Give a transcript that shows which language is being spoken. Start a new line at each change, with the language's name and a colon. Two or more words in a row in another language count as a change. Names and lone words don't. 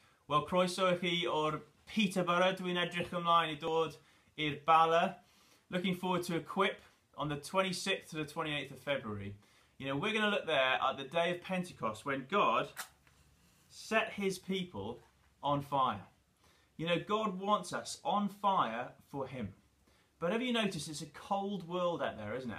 Welsh: Wel, croeso i chi o'r Peterborough. Dwi'n edrych ymlaen I dod i'r Bala.
English: Looking forward to Equip on the 26th to the 28th of February. You know, we're going to look there at the day of Pentecost when God set his people on fire. You know, God wants us on fire for him. But have you noticed it's a cold world out there, isn't it?